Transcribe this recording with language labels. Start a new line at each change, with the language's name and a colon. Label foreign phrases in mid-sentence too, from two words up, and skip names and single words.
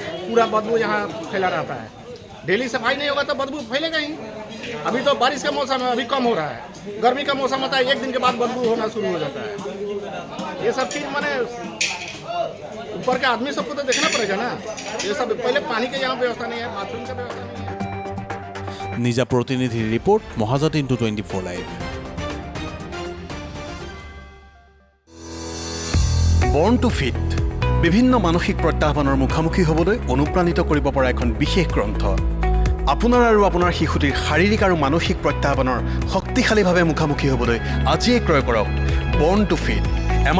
Hindi: पूरा बदबू यहाँ फैला रहता है। डेली सफाई नहीं होगा तो बदबू फैलेगा ही। अभी तो बारिश का मौसम है, अभी कम हो रहा है। गर्मी का मौसम होता है, एक दिन के बाद बदबू होना शुरू हो जाता है। ये सब चीज़ मैंने ऊपर के आदमी सबको तो देखना पड़ेगा ना। ये सब पहले पानी की यहाँ व्यवस्था नहीं है, बाथरूम का व्यवस्था नहीं है।
Assamese: নিজা প্ৰতিনিধিৰ ৰিপৰ্ট, মহাজাত ইনটু 24 লাইভ। বৰ্ণ টু ফিট বিভিন্ন মানসিক প্ৰত্যাহ্বানৰ মুখামুখি হ'বলৈ অনুপ্ৰাণিত কৰিব পৰা এখন বিশেষ গ্ৰন্থ। আপোনাৰ আৰু আপোনাৰ শিশুটিৰ শাৰীৰিক আৰু মানসিক প্ৰত্যাহ্বানৰ শক্তিশালীভাৱে মুখামুখি হ'বলৈ আজিয়ে ক্ৰয় কৰক বৰ্ণ টু ফিট।